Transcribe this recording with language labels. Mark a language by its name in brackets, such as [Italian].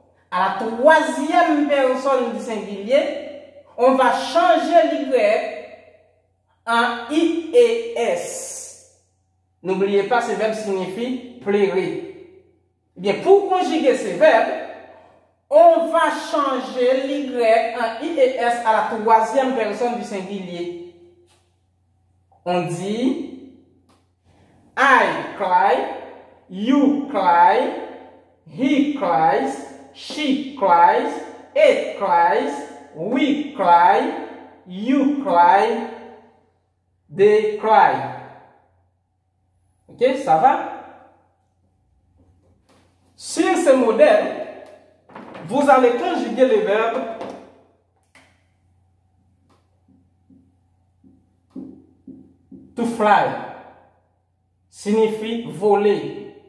[French] À la troisième personne du singulier, on va changer l'Y en IES. N'oubliez pas, ce verbe signifie plairer. Bien, pour conjuguer ces verbes, on va changer l'Y en IES à la troisième personne du singulier. On dit [English] I cry, you cry, he cries, she cries, it cries, we cry, you cry, they cry. [French] Ok, ça va? Sur ce modèle, vous allez conjuguer le verbe to fly, signifie voler.